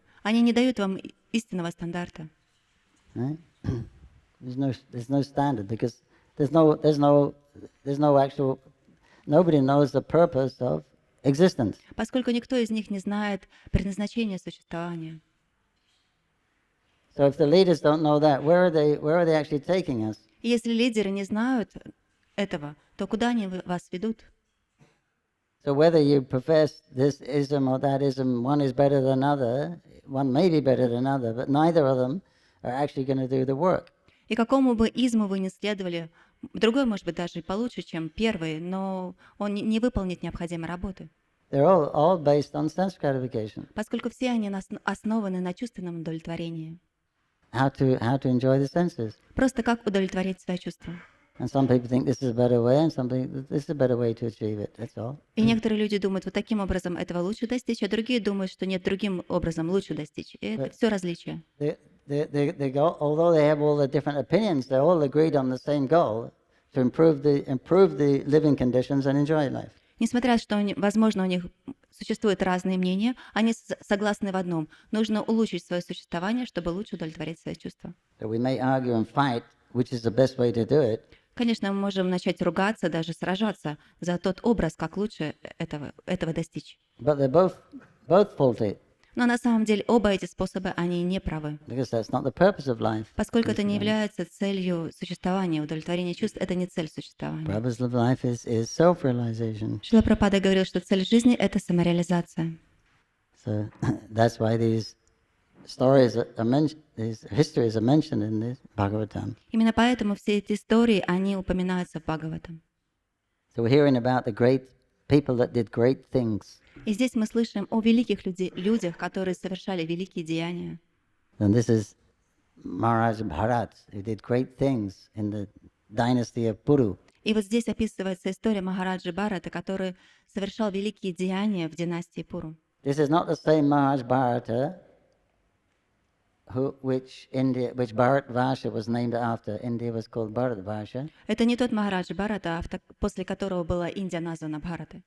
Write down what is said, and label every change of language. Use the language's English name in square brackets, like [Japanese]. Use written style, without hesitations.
[Russian] Они не дают вам истинного стандарта. [English] Right? There's no standard because there's no actual. Nobody knows the purpose of existence. [Russian] Поскольку никто из них не знает предназначения существования. [English] So if the leaders don't know that, where are they actually taking us? [Russian] И если лидеры не знают этого, то куда они вас ведут? [English] So whether you profess this ism or that ism, one is better than other, one may be better than other, but neither of them are actually going to do the work. [Russian] И какому бы изму вы ни следовали, другой, может быть, даже и получше, чем первый, но он не выполнит необходимой работы. [English] They're all based on sense gratification. [Russian] Поскольку все они основаны на чувственном удовлетворении. [English] How to enjoy the senses. [Russian] Просто как удовлетворить свои чувства. [English] And some people think this is a better way, and some think this is a better way to achieve it. That's all. [Russian] И некоторые люди думают, вот таким образом этого лучше достичь, а другие думают, что нет, другим образом лучше достичь. И это все различия. [English] They go, although they have all the different opinions, they're all agreed on the same goal to improve the living conditions and enjoy life. [Russian] Несмотря на то, что, возможно, у них существуют разные мнения, они согласны в одном. Нужно улучшить свое существование, чтобы лучше удовлетворить свои чувства. [English] So we may argue and fight, which is the best way to do it. [Russian] Конечно, мы можем начать ругаться, даже сражаться за тот образ, как лучше этого достичь. [English] But they're both faulty. [Russian] Но на самом деле оба эти способа, они не правы. [English] Because that's not the purpose of life. [Russian] Поскольку это не является целью существования, удовлетворение чувств, это не цель существования. [English] Purpose of life is self-realization. [Russian] Шрила Прабхупада говорил, что цель жизни — это самореализация. [English] So that's why these stories these histories are mentioned in this Bhagavatam. [Russian] Именно поэтому все эти истории, они упоминаются в Бхагаватам. [English] So we're hearing about the great people that did great things. [Russian] И здесь мы слышим о великих людях, которые совершали великие деяния. [English] And this is Maharaj Bharat, who did great things in the dynasty of Puru. [Russian] И вот здесь описывается история Махараджи Бхарата, который совершал великие деяния в династии Пуру. [English] This is not the same Maharaj Bharata which Bharatvarsha was named after. India was called Bharatvarsha. [Russian] Это не тот Махараджа Бхарата, после которого была Индия названа Бхаратой.